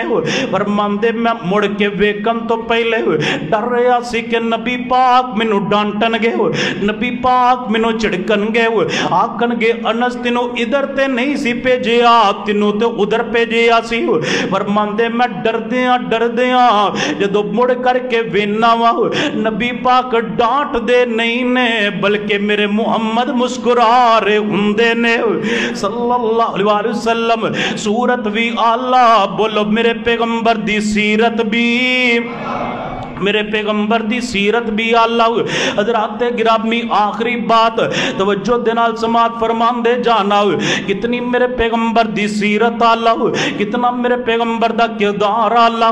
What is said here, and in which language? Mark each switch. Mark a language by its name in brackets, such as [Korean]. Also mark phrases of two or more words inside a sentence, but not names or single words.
[Punjabi] فرماندے میں مڑ کے ویکھن تو پہلے ڈر رہا سی کہ نبی پاک مینوں ڈانٹن گئے، نبی پاک مینوں جھڑکن گئے، آکھن گئے انس تینوں ادھر تے نہیں سی بھیجیا، تینوں تو ادھر بھیجیا سی. فرماندے میں ڈردیاں جدوں مڑ کرکے ویناں واں، نبی پاک ڈانٹ دے نہیں نے، بلکہ میرے محمد مسکرا رہے ہوندے نے [Arabic] صلى الله عليه وسلم. [Punjabi] صورت بھی اعلیٰ، بولو میرے پیغمبر دی سیرت بھی، میرے پیغمبر دی سیرت بھی اعلیٰ. حضرات گرامی آخری بات توجہ دے نال سماعت فرماندے جانا، کتنی میرے پیغمبر دی سیرت اعلیٰ، کتنا میرے پیغمبر دا کردار اعلیٰ.